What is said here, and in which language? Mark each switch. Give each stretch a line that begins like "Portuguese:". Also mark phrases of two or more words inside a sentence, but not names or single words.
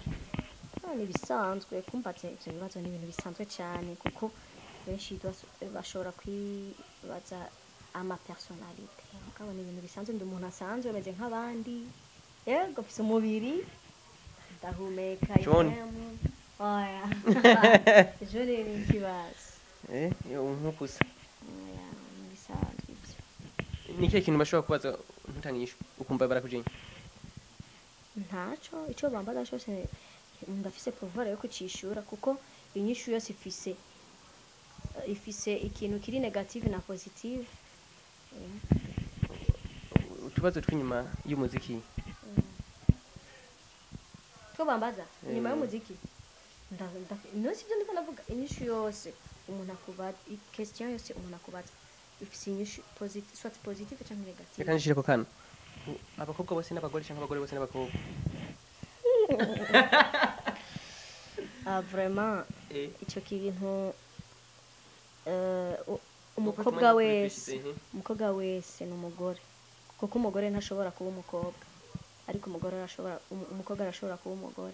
Rundi: ni bisanzwe kumbatse ibyo bibazo ni ibintu bisanzwe cyane kuko benshi bashobora kwibaza ama personality akaba ni ibintu bisanzwe ndi umuntu asanzwe meze nk'abandi yego mfise umubiri ndahumeka oya jone ni ikibazo nkukusa oya bisanzwe ibyo ni kihe kintu bashobora kubaza ntutangishwe ukumva barakujenya ntaco ico bambaza cyose ndafise pouvoir yo kucishura kuko inyishu yose ifise ikintu kiri negative na positive utubazo twinyuma y'umuziki ko bambaza inyuma y'umuziki no sivyo ndiko navuga inyishu yose umuntu akubaza question yose umuntu akubaza ifise inyishu positive soit positive cyangwa negative kandi shireko kana abakobwa bose n'abagore cyangwa abagore bose n'abakobwa vraiment icyo kintu umukobwa wese ni umugore kuko umugore ntashobora kuba umukobwa ariko umukobwa arashobora kuba umugore